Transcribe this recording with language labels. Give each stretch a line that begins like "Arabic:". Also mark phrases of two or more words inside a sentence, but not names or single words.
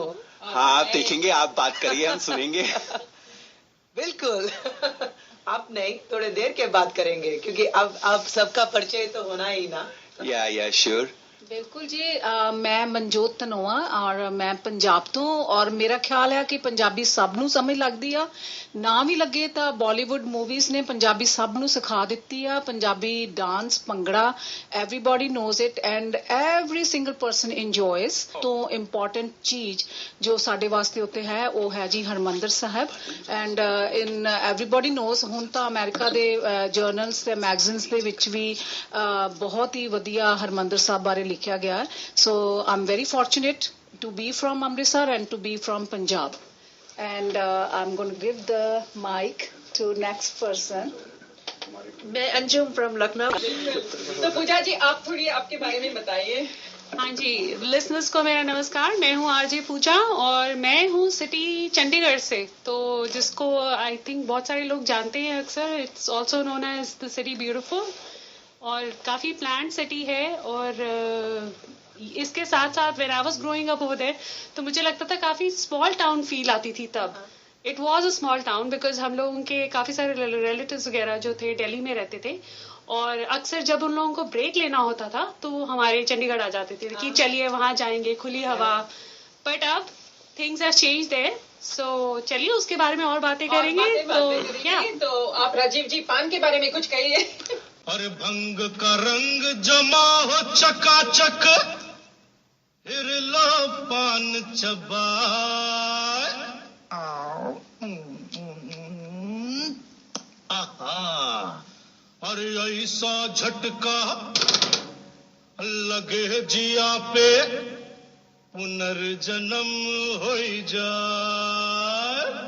Hindi: हाँ, आप देखेंगे, आप बात करिए, हम सुनेंगे। बिल्कुल। आप नहीं, थोड़े देर के बात करेंगे, क्योंकि अब सबका परिचय तो होना ही ना।
English: yeah sure.
Hindi: बिल्कुल जी। मैं मनजोत ਧਨੋਆ और मैं पंजाब तो, और मेरा ख्याल है कि पंजाबी सब
Punjabi: ਨੂੰ ਸਮਝ ਲੱਗਦੀ ਆ, ਨਾ ਵੀ ਲੱਗੇ ਤਾਂ ਬਾਲੀਵੁੱਡ ਮੂਵੀਜ਼ ਨੇ ਪੰਜਾਬੀ ਸਭ ਨੂੰ ਸਿਖਾ ਦਿੱਤੀ ਆ। ਪੰਜਾਬੀ ਡਾਂਸ, ਭੰਗੜਾ,
English: everybody knows it and every single person enjoys।
Punjabi: ਤੋਂ ਇੰਪੋਰਟੈਂਟ ਚੀਜ਼ ਜੋ ਸਾਡੇ ਵਾਸਤੇ ਉੱਤੇ ਹੈ ਉਹ ਹੈ ਜੀ ਹਰਮੰਦਰ ਸਾਹਿਬ।
English: and in everybody knows,
Punjabi: ਹੁਣ ਤਾਂ ਅਮਰੀਕਾ ਦੇ ਜਰਨਲਸ ਤੇ ਮੈਗਜ਼ੀਨਸ ਦੇ ਵਿੱਚ ਵੀ ਬਹੁਤ ਹੀ ਵਧੀਆ ਹਰਮੰਦਰ ਸਾਹਿਬ ਬਾਰੇ ਲਿਖਿਆ ਗਿਆ।
English: So I'm very fortunate to be from Amritsar and to be from Punjab, and I'm going to give the mic to next person।
Hindi: मैं अंजुम फ्रॉम लखनऊ। तो पूजा जी आप थोड़ी आपके बारे में बताइए। हाँ जी, लिसनर्स को मेरा नमस्कार। मैं हूँ आरजे पूजा और मैं हूँ सिटी चंडीगढ़ से, तो जिसको
English: I think
Hindi: बहुत सारे लोग जानते हैं अक्सर।
English: it's also known as the city beautiful,
Hindi: और काफ़ी
English: planned city
Hindi: है। और इसके साथ साथ
English: when I was growing up over there
Hindi: तो मुझे लगता था काफ़ी
English: small town feel
Hindi: आती थी तब।
English: it was a small town because
Hindi: हम लोगों के काफ़ी सारे रिलेटिव्स वगैरह जो थे दिल्ली में रहते थे, और अक्सर जब उन लोगों को ब्रेक लेना होता था तो हमारे चंडीगढ़ आ जाते थे कि चलिए वहाँ जाएंगे, खुली हवा। बट अब
English: things have change there, so
Hindi: चलिए उसके बारे में और बातें करेंगे। तो आप राजीव जी पान के बारे में कुछ कहिए। अरे भंग का रंग जमा हो चकाचक, फिर लो पान चबाए। और ऐसा झटका लगे जिया पे, पुनर्जन्म हो जाए।